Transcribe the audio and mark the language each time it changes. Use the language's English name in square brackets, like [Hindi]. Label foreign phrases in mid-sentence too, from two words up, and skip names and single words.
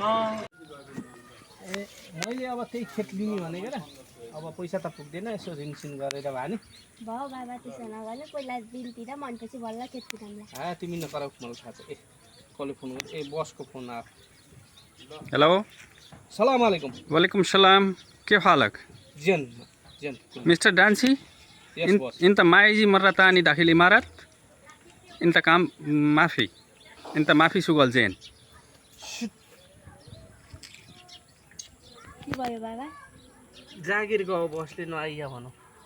[Nepali] ए मैले अब त्यही खेत लिने भनेको र अब पैसा त पुग्दैन यसो ऋणसिन गरेर भए नि भयो बाबा त्यसो नगर्नु पहिला बिलतिर मनपछि बल्ल खेत कुदाउँला तिमी नकराउ मलाई थाहा छ ए कसले फोन गर्यो ए बसको फोन आयो हेलो [Arabic] سلام عليكم وعليكم السلام كيف حالك जन जन مستر دانسي [English] yes boss [Arabic] انت ما يجي مرة تاني داخل الإمارات انت كام ما في انت ما في شغل زين [Nepali] के भयो बाबा जागिरको अब बसले नआइया भनौँ